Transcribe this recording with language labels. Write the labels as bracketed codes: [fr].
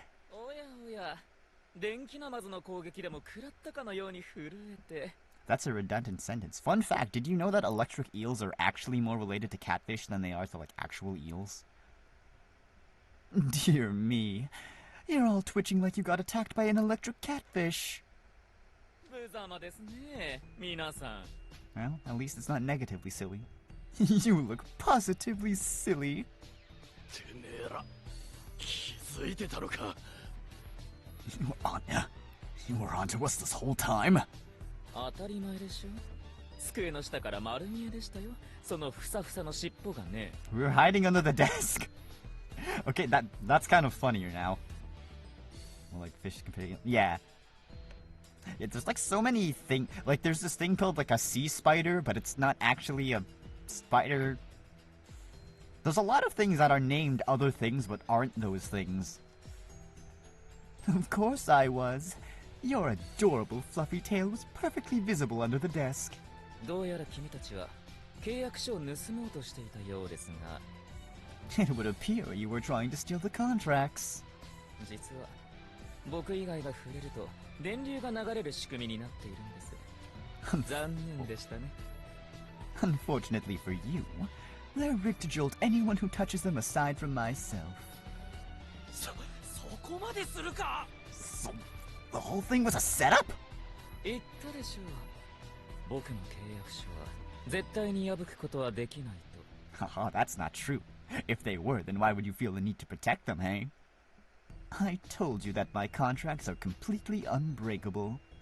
[ja] おやおや、電気ナマズの攻撃でも食らったかのように震えて。 [en] That's a redundant sentence. Fun fact, did you know that electric eels are actually more related to catfish than they are to, like, actual eels? Dear me. You're all twitching like you got attacked by an electric catfish. [ja] 無様ですね、皆さん。 [en] Well, at least it's not negatively silly. You look positively silly. [ja] てめえら、気づいてたのか。 [en] Anya, you were onto us this whole time. [ja] 当たり前でしょ。机の下から丸見えでしたよ。そのふさふさの尻尾がね。 [en] We were hiding under the desk. Okay, that's kind of funnier now. Well, like fish comparing. Yeah. There's like so many things. Like there's this thing called like a sea spider, but it's not actually a spider. There's a lot of things that are named other things, but aren't those things. Of course I was. Your adorable fluffy tail was perfectly visible under the desk. [ja] どうやら君たちは契約書を盗もうとしていたようですが、 [en] It would appear you were trying to steal the contracts. [ja] 実は僕以外が触れると電流が流れる仕組みになっているんです。残念でしたね。 [en] Unfortunately for you, they're rigged to jolt anyone who touches them aside from myself. [ja] そこまでするか。 [en] So, the whole thing was a setup? [ja] 言ったでしょう。僕の契約書は絶対に破くことはできないと。 [en] Haha, that's not true. If they were, then why would you feel the need to protect them, hey? I told you that my contracts are completely unbreakable.